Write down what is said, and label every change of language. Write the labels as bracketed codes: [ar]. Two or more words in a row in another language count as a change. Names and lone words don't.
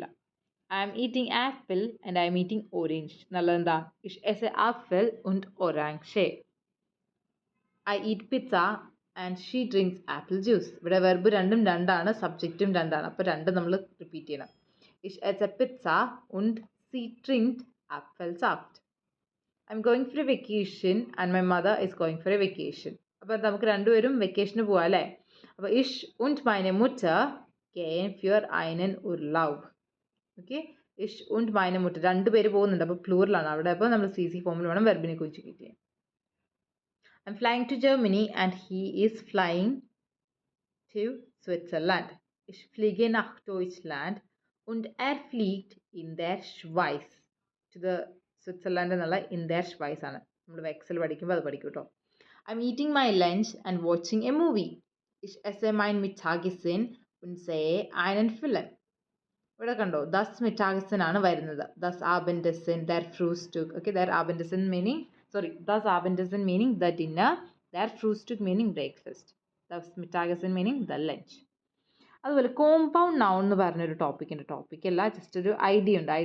[en] I am eating apple and I am eating orange [ml] എന്നുള്ളത് എന്താ, [de] Ich esse ein Apfel und Orange. [en] I eat pizza and she drinks apple juice. [ml] ഇവിടെ വെർബ് രണ്ടും രണ്ടാണ്, സബ്ജക്റ്റും രണ്ടാണ്, അപ്പോൾ രണ്ടും നമ്മൾ റിപ്പീറ്റ് ചെയ്യണം. [de] Ich esse eine Pizza und sie trinkt Apfelsaft. [en] I am going for a vacation and my mother is going for a vacation. [ml] അപ്പോൾ നമുക്ക് രണ്ടുപേരും വെക്കേഷന് പോവാം അല്ലേ. [de] അപ്പോൾ ich und meine Mutter gehen für einen Urlaub. Okay, ഇഷ് und meine Mutter. [ml] രണ്ട് പേര് പോകുന്നുണ്ട്, അപ്പോൾ പ്ലൂറലാണ് അവിടെ. അപ്പോൾ നമ്മൾ CC ഫോമിൽ വേണം വെർബിനെ കോഞ്ചുഗേറ്റ് ചെയ്യാൻ. [en] I'm flying to Germany and he is flying to Switzerland. [de] Ich fliege nach Deutschland und fliegt in der Schweiz. [en] To the Switzerland [ml] എന്നുള്ള [de] in der Schweiz [ml] ആണ്. നമ്മൾ വെക്സൽ പഠിക്കുമ്പോൾ അത് പഠിക്കും കേട്ടോ. [en] I'm eating my lunch and watching a movie. [de] Ich esse mein Mittagessen und sehe einen Film. [ml] ഇവിടെ കണ്ടോ, [de] das Mittagessen [ml] ആണ് വരുന്നത്. [de] das Abendessen, der Frühstück. [en] Okay, [de] der Abendessen [en] meaning [de] das Abendessen [en] meaning the dinner, [de] der Frühstück [en] meaning breakfast, [de] das Mittagessen [en] meaning the lunch. [ml] അതുപോലെ [en] compound noun [ml] എന്ന് പറഞ്ഞൊരു ടോപ്പിക്കല്ല, ജസ്റ്റ് ഒരു ഐഡിയ ഉണ്ട്.